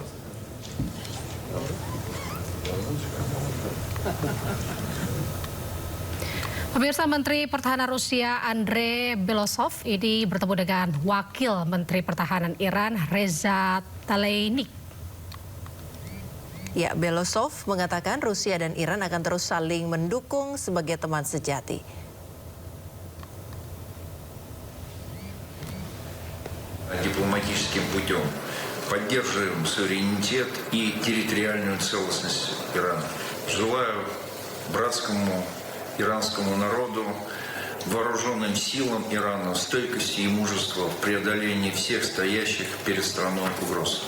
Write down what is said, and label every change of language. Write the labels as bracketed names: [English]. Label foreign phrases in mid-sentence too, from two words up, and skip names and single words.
[Indonesian] Pemirsa, Menteri Pertahanan Rusia Andrei Belosov ini bertemu dengan Wakil Menteri Pertahanan Iran Reza Taleinik. Ya, Belosov mengatakan Rusia dan Iran akan terus saling mendukung sebagai teman sejati. [Russian] Дипломатическим путем поддерживаем суверенитет и территориальную целостность Ирана. Желаю братскому иранскому народу, вооруженным силам Ирана стойкости и мужества в преодолении всех стоящих перед страной угроз.